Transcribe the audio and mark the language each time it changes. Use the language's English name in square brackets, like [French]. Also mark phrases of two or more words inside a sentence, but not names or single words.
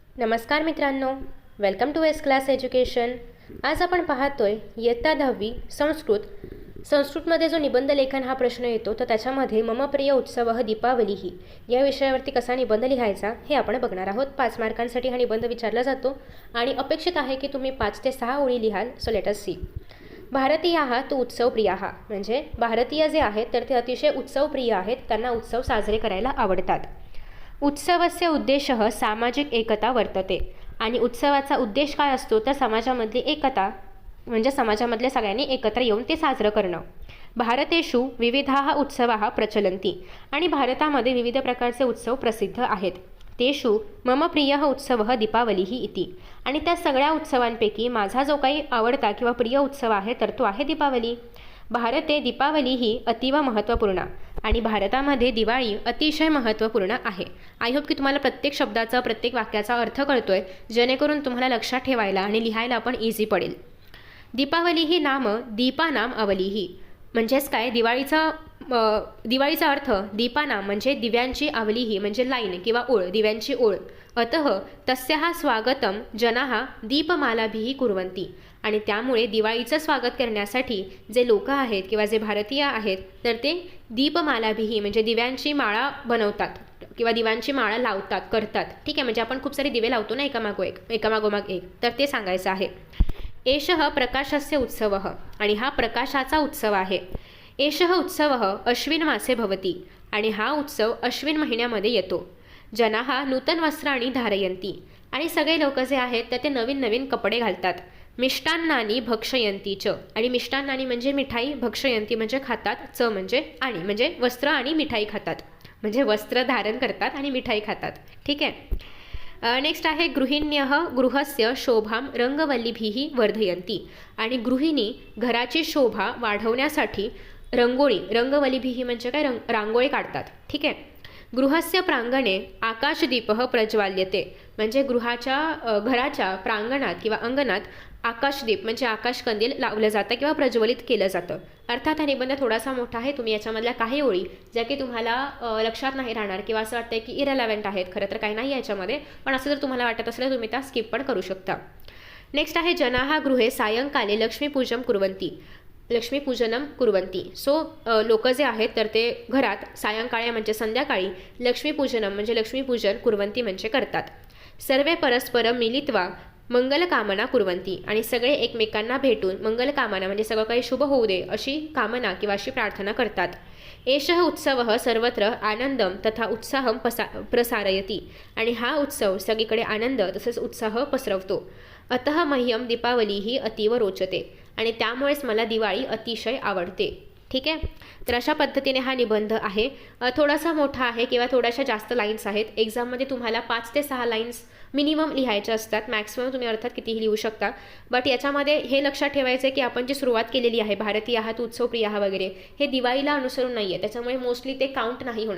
[Marathi] नमस्कार मित्रांनो, [English] welcome to [Marathi] एस क्लास एज्युकेशन। आज आपण पाहतोय इयत्ता 10वी संस्कृतमध्ये जो निबंध लेखन हा प्रश्न येतो, तर त्याच्यामध्ये [Sanskrit] मम प्रिय उत्सव दीपावली [Marathi] या विषयावरती कसा निबंध लिहायचा हे आपण बघणार आहोत। 5 मार्कांसाठी हा निबंध विचारला जातो आणि अपेक्षित आहे की तुम्ही 5 ते 6 ओळी लिहाल। [English] So let us see. [Sanskrit] भारतीयाः तु उत्सवप्रियाः, [Marathi] म्हणजे भारतीय जे आहेत तर ते अतिशय उत्सवप्रिय आहेत, त्यांना उत्सव साजरे करायला आवडतात। [Sanskrit] उत्सवस्य उद्देशः सामाजिक एकता वर्तते, [Marathi] आणि उत्सवाचा उद्देश काय असतो तर समाजामधली एकता, म्हणजे समाजामधल्या सगळ्यांनी एकत्र येऊन ते साजरं करणं। [Sanskrit] भारतेषु विविधाः उत्सवाः प्रचलन्ति, [Marathi] आणि भारतामध्ये विविध प्रकारचे उत्सव प्रसिद्ध आहेत। [Sanskrit] तेषु मम प्रियः उत्सवः दीपावलिः इति, [Marathi] आणि त्या सगळ्या उत्सवांपैकी माझा जो काही आवडता किंवा प्रिय उत्सव आहे तर तो आहे दीपावली। [Sanskrit] भारते दीपावली ही अतीव महत्त्वपूर्ण, [Marathi] आणि भारतामध्ये दिवाळी अतिशय महत्त्वपूर्ण आहे। [English] I hope [Marathi] की तुम्हाला प्रत्येक शब्दाचा प्रत्येक वाक्याचा अर्थ कळतोय, जेणेकरून तुम्हाला लक्षात ठेवायला आणि लिहायला पण इझी पडेल। [Sanskrit] दीपावली ही नाम दीपानाम अवलीही, [Marathi] म्हणजेच काय, दिवाळीचा अर्थ दीपानाम म्हणजे दिव्यांची आवलीही, म्हणजे लाईन किंवा ओळ, दिव्यांची ओळ। [Sanskrit] अतः तस्याः स्वागतम जनाः दीपमालाभिः कुर्वन्ति, [Marathi] आणि त्यामुळे दिवाळीचं स्वागत करण्यासाठी जे लोक आहेत किंवा जे भारतीय आहेत तर ते दीपमालाभिः म्हणजे दिव्यांची माळा बनवतात किंवा दिव्यांची माळा लावतात, करतात। ठीक आहे, म्हणजे आपण खूप सारे दिवे लावतो ना, एकामागोमाग एक, तर ते सांगायचं आहे। [Sanskrit] एषः प्रकाशस्य उत्सवः, [Marathi] आणि हा प्रकाशाचा उत्सव आहे। [Sanskrit] एषः उत्सवः अश्विन मासे भवति, [Marathi] आणि हा उत्सव अश्विन महिन्यामध्ये येतो। [Sanskrit] जनाः नूतन वस्त्राणि धारयन्ति, [Marathi] आणि सगळे लोक जे आहेत तर ते नवीन नवीन कपडे घालतात। [Sanskrit] मिष्टान्नानि भक्षयन्ति च, [Marathi] आणि मिष्टान्नानि म्हणजे मिठाई, भक्षयन्ति म्हणजे खातात, च म्हणजे आणि, म्हणजे वस्त्र आणि मिठाई खातात, म्हणजे वस्त्र धारण करतात आणि मिठाई खातात। ठीक आहे। नेक्स्ट आहे [Sanskrit] गृहिण्यः गृहस्य शोभां रंगवल्लीभिः वर्धयन्ति, [Marathi] आणि गृहिणी घराची शोभा वाढवण्यासाठी रंगवल्लीभिः म्हणजे काय, रांगोळी काढतात। ठीक आहे। [Sanskrit] गृहस्य प्रांगणे आकाशदीपः प्रज्वाल्यते, [Marathi] म्हणजे घराच्या प्रांगणात किंवा अंगणात आकाशदीप म्हणजे आकाशकंदील लावलं जातं किंवा प्रज्वलित केलं जातं। अर्थात हा निबंध थोडासा मोठा आहे, तुम्ही याच्यामधल्या काही ओळी ज्या की तुम्हाला लक्षात नाही राहणार किंवा असं वाटतं की इरेलेव्हंट आहेत, खरं तर काही नाही याच्यामध्ये, पण असं जर तुम्हाला वाटत असलं तुम्ही त्या स्किप पण करू शकता। नेक्स्ट आहे [Sanskrit] जनाः गृहे सायंकाले लक्ष्मीपूजनम कुर्वन्ति। [Marathi] सो लोक जे आहेत तर ते घरात सायंकाळी म्हणजे संध्याकाळी लक्ष्मीपूजनम म्हणजे लक्ष्मीपूजन, कुर्वन्ति म्हणजे करतात। [Sanskrit] सर्वे परस्परं मिलित्वा मंगलकामना कुर्वन्ति, [Marathi] आणि सगळे एकमेकांना भेटून मंगलकामना म्हणजे सगळं काही शुभ होऊ दे अशी कामना किंवा अशी प्रार्थना करतात। [Sanskrit] एषः उत्सवः सर्वत्र आनंदम तथा उत्साहम प्रसारयति, [Marathi] आणि हा उत्सव सगळीकडे आनंद तसेच उत्साह पसरवतो। [Sanskrit] अतः मह्यम दीपावली ही अतीव रोचते, [Marathi] आणि त्यामुळेच मला दिवाळी अतिशय आवडते। ठीक आहे, तर अशा पद्धतीने हा निबंध आहे। थोडासा मोठा आहे किंवा थोड्याशा जास्त लाईन्स आहेत। एक्झाममध्ये तुम्हाला 5 ते 6 लाईन्स मिनिमम लिहायच्या असतात, मॅक्सिमम तुम्ही अर्थात कितीही लिहू शकता। बट याच्यामध्ये हे लक्षात ठेवायचं आहे की आपण जी सुरुवात केलेली आहे भारतीय आहात उत्सवप्रिय आहात वगैरे, हे दिवाळीला अनुसरून नाही आहे, त्याच्यामुळे मोस्टली ते काउंट नाही होणार।